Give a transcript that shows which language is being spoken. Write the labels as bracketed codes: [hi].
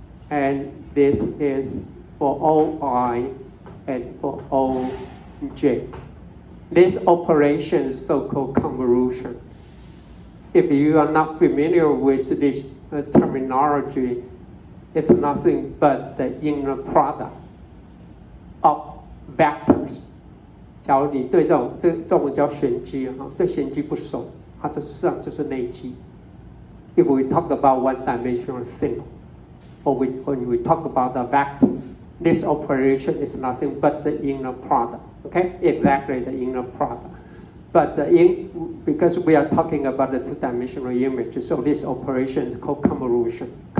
[en] And this is for OI and for OJ. This operation is so-called convolution. If you are not familiar with this terminology, it's nothing but the inner product of vectors. [zh] 假如你对这种叫玄机哈，对玄机不熟，它这实际上就是内积。 [en] If we talk about one-dimensional signal, or when we talk about the vectors, this operation is nothing but the inner product. Okay, exactly the inner product. But because we are talking about the two-dimensional image, so this operation is called convolution.